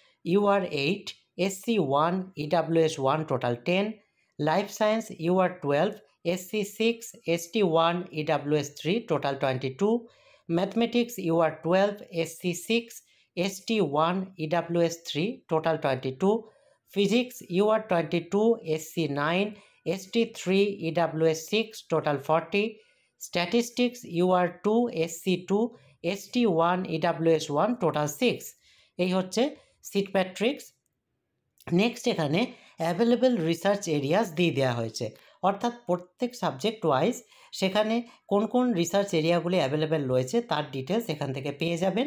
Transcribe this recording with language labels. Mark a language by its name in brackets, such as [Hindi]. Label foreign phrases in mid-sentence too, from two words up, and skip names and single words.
[English] UR8 SC1 EWS1 total 10, Life Science UR12 SC6 ST1 EWS3 total 22, Mathematics UR12 SC6 ST1 EWS3 total 22, Physics UR22 SC9 ST3 EWS6 total 40, Statistics UR2 SC2 ST1 EWS1 total 6. [Bangla] এই হচ্ছে [English] seat matrix. [Bangla] নেক্সট এখানে [English] available research areas [Bangla] দিয়ে দেওয়া হয়েছে, অর্থাৎ প্রত্যেক [English] subject wise [Bangla] সেখানে কোন কোন [English] research areas available [Bangla] রয়েছে তার ডিটেলস এখান থেকে পেয়ে যাবেন।